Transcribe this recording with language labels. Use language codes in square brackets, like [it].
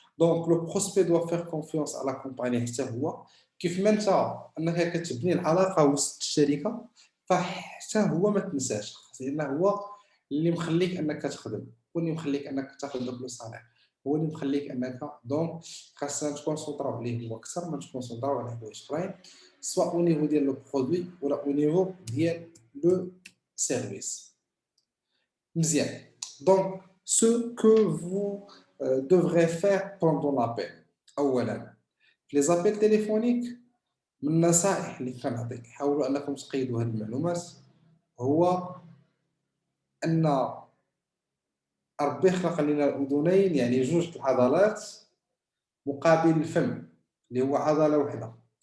[ar] دونك [fr] لو بروسبي دو فير كونفيونس [ar] على كومباني حتى هو، كيف ما انت انك كتبني العلاقه وسط الشركه، فحتى هو ما تنساش، لان هو اللي مخليك انك تخدم، هو اللي مخليك انك تاخذ داك لو صالير، هو اللي مخليك انك. دونك خاصنا نتكونسونطراو عليه هو اكثر ما نتكونسونطراو على حوايج اخرين، [fr] soit au niveau de le produit ou au niveau de le service. Bien. Donc, ce que vous devrez faire pendant l'appel. [ar] أولاً, [fr] les appels téléphoniques [ar] من النصائح اللي كنعطيك حاولوا أنكم تقيدوا هذه المعلومات، هو أن ربي خلق لنا الأذنين، يعني جوج العضلات مقابل الفم اللي هو عضلة واحدة.